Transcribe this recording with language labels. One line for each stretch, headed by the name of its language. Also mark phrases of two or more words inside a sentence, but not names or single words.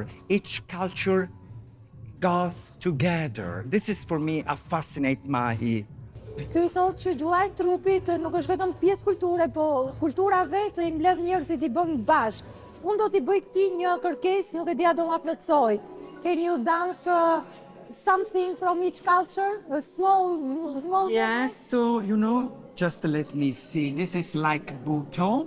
English: Each culture goes together. This is for me a fascinate my...
Albanian: Ky thotë që gjua e trupit nuk është vetëm pjesë kulture, po kultura vetë i mbledh njerëzit i bën bashkë. Unë do t'i bëj këtij një kërkesë, nuk e di a do ma plotësoj.
English: Can you dance something from each culture? A small... Yes, so, you know, just let me see. This is like Buto.